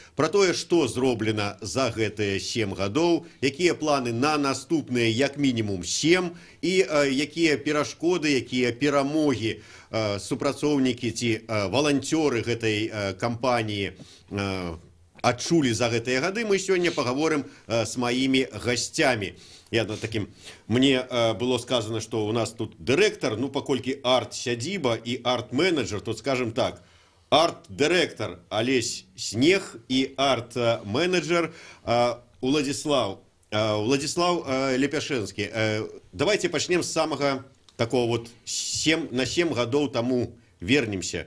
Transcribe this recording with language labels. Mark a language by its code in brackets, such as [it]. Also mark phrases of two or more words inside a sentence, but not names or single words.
[be] Пра тое, што зроблена за гэтыя 7 гадоў, якія планы на наступныя як мінімум 7 і якія перашкоды, якія перамогі супрацоўнікі ці валанцёры гэтай кампаніі адчулі за гэтыя гады, мы сёння пагаворым з маімі гасцямі. [ru] Мне было сказано, что у нас тут директор, [be] ну, паколькі арт-сядзіба і арт-менеджер, тут [ru] скажем так, [be] арт-директор Олесь Снег і арт-менеджер Владислав Лепяшэнскі. Давайте пачнем з самага такого вот на 7 гадоў таму вернемся.